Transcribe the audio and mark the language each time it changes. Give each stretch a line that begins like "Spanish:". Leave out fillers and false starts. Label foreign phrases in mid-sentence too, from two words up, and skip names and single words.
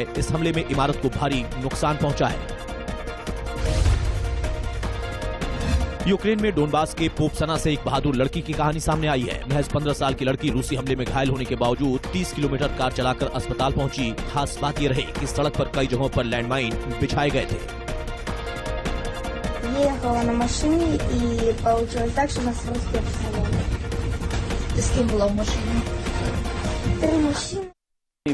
Hindi: इस हमले में इमारत को भारी नुकसान पहुंचा है। यूक्रेन में डोनबास के पोपसना से एक बहादुर लड़की की कहानी सामने आई है। महज 15 साल की लड़की रूसी हमले में घायल होने के बावजूद 30 किलोमीटर कार चलाकर अस्पताल पहुंची। खास बात यह रही कि सड़क पर कई जगहों पर लैंडमाइन बिछाए गए थे।
Russian: Ехала на машине и получилось так, что нас разбили в салоне. С кем была в машине? 3 мужчины.